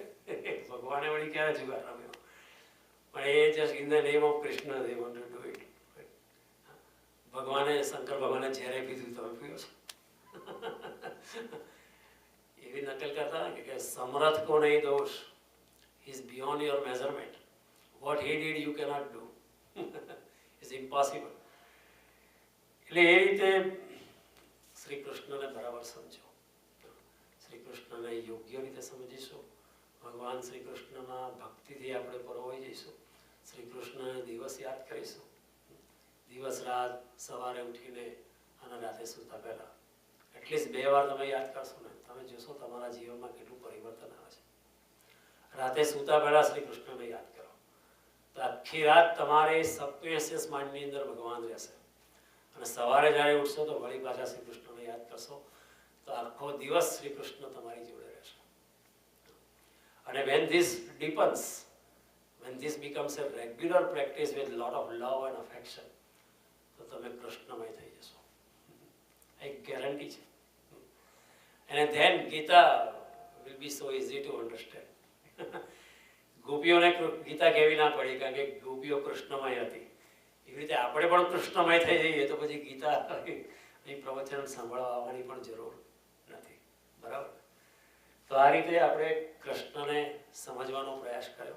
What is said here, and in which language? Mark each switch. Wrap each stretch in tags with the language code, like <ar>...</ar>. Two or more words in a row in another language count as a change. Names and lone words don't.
<gu>ભગવાને વળી ક્યારે જુગાર રમ્યો? પણ એ</gu> <en>just in the name of કૃષ્ણ they want to do it.</en> <gu>ભગવાને, શંકર ભગવાને ઝેરે પીધું, તમે પીઓ છો? એવી નકલ કરતા કે</gu> <hi>समर्थ को नहीं दोष,</hi> <en>is beyond your measurement. What he did you cannot do. It's impossible.</en> <gu>એટલે એ રીતે શ્રી કૃષ્ણને બરાબર સમજો. શ્રી કૃષ્ણને યોગ્ય રીતે સમજીશું. ભગવાન શ્રી કૃષ્ણમાં ભક્તિથી આપણે પરોવાઈ જઈશું. શ્રી કૃષ્ણને દિવસ યાદ કરીશું. દિવસ રાત, સવારે ઉઠીને અને રાતે સૂતા પહેલા એટલીસ્ટ 2 વાર તમે યાદ કરશો ને, તમે જોશો તમારા જીવનમાં કેટલું પરિવર્તન આવે છે. રાતે સૂતા પહેલા શ્રી કૃષ્ણને યાદ કરો તો આખી રાત તમારે સબકોન્શિયસ માઇન્ડની અંદર ભગવાન રહેશે. અને સવારે જ્યારે ઉઠશો તો વળી પાછા શ્રી કૃષ્ણને યાદ કરશો તો આખો દિવસ શ્રી કૃષ્ણ તમારી જોડે રહેશે.</gu> <en>અને when this deepens, when this becomes a regular practice with lot of love and affection,</en> <gu>તો તમે કૃષ્ણમય થઈ જશો. એક ગેરંટી છે.</gu> <en>And then Gita will be so easy to understand.</en> <gu>ગોપીઓને ગીતા કહેવી ના પડી, કારણ કે ગોપીઓ કૃષ્ણમય હતી. એવી રીતે આપણે પણ કૃષ્ણમય થઈ જઈએ તો પછી ગીતા અહીં પ્રવચન સાંભળવા આવવાની પણ જરૂર નથી. બરાબર? તો આ રીતે આપણે કૃષ્ણને સમજવાનો પ્રયાસ કર્યો.</gu>